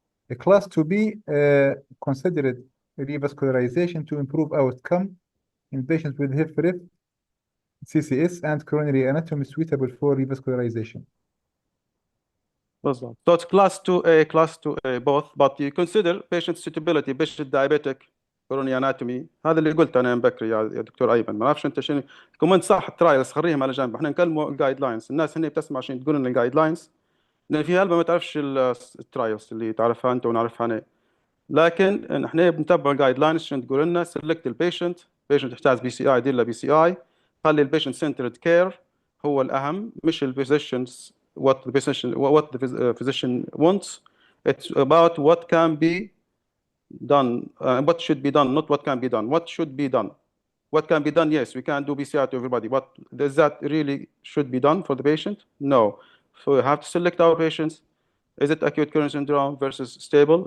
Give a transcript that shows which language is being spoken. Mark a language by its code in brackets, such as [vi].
[en] The class 2B considered revascularization to improve outcome in patients with HFrEF, CCS, and coronary anatomy suitable for revascularization. [ar] بالضبط. [en] So it's class 2A, class 2A both, but you consider patient suitability, patient diabetic, coronary anatomy. [ar] هذا اللي قلته انا من بكري يا دكتور ايمن. ما اعرفش انت شنو كومنت صح. الترايلز خليهم على جنب، احنا نكلموا الجايد لاينز. الناس هنا بتسمع عشان تقول لنا الجايد لاينز، لان في هلبة ما تعرفش الترايلز اللي تعرفها انت ونعرفها انا. لكن احنا بنتبع الجايد لاينز عشان تقول لنا سيلكت البيشنت، بيشنت يحتاج بي سي اي دير له بي سي اي. خلي البيشنت سنترد كير هو الاهم، مش الفيزيشنز [en] what the physician wants. It's about what can be done, what should be done, not what can be done. What should be done? What can be done? Yes, we can do BCI to everybody, but does that really should be done for the patient? No. So we have to select our patients. Is it acute coronary syndrome versus stable?